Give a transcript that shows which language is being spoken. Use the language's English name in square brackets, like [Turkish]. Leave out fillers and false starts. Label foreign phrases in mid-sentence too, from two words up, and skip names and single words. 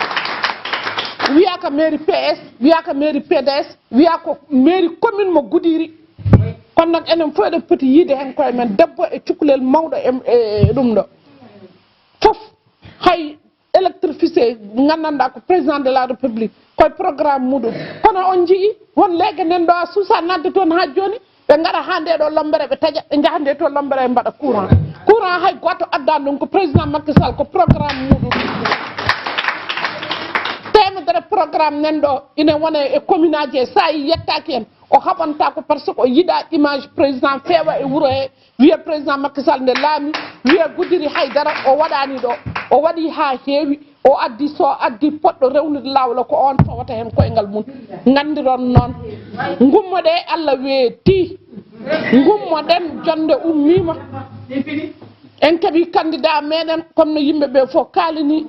[Fula] wiya ko mairie PS wiya ko mairie PDS wiya ko mairie commune mo Goudiri kono nak enen fof eɗen poti yiide hen koye men debbo e cukalel mawɗo e ɗum ɗo fof hay électrificé gandanɗa ko [French] président de la république [Fula] koye programme muɗum kono on jii won leege nen ɗo a suusa nadde toon ha joni ɓe ngara ha nde ɗo lombere ɓe taƴa ɓe jaha nde to lombere mbaɗa courant hay goto addani ɗum ko président Macky Sall ko programme muɗum temedere programme nan ɗo ina wona e commune aji e sa yi yettaki en o haɓanta ko [French] par ce que [Fula] o yiɗa image président feewa e wuuro he wiya président Macky Sall nde laami wiya Goudiri Haydara o waɗani ɗo o waɗi ha heewi o addi so addi poɗɗo rewnude lawla ko on fawata hen koyngal mum gandiron noon gummoɗe Allah weeti gummoɗen jonde ummima en keeɓi candidat meɗen comme no yimɓeɓe fof kalini